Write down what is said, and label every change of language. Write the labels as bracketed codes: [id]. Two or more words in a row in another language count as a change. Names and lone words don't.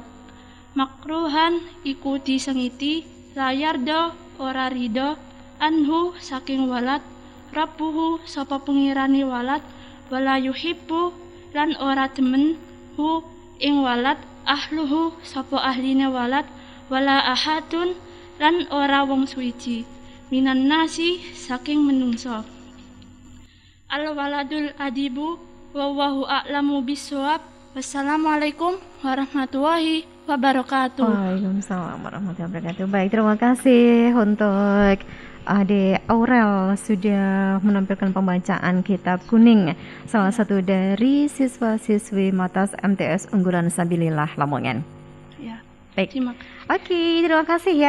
[jv] makruhan iku disengiti layarda ora ridho anhu saking walad rabbuhu sapa pengirani walad [ar] ولا يحب [jv] lan ora demen hu ing walad ahluhu sapa ahline walad [ar] ولا أحد [jv] lan ora wong suwiji [ar] من الناس [jv] saking menungso [ar] الولد الأديب والله أعلم بالصواب. والسلام عليكم ورحمة الله وبركاته. وعليكم السلام ورحمة الله وبركاته. [id] Baik, terima kasih untuk Ade Aurel sudah menampilkan pembacaan kitab kuning, salah satu dari siswa-siswi MATAS MTS Unggulan Sabilillah Lamongan. Ya. Baik. Oke, terima kasih ya.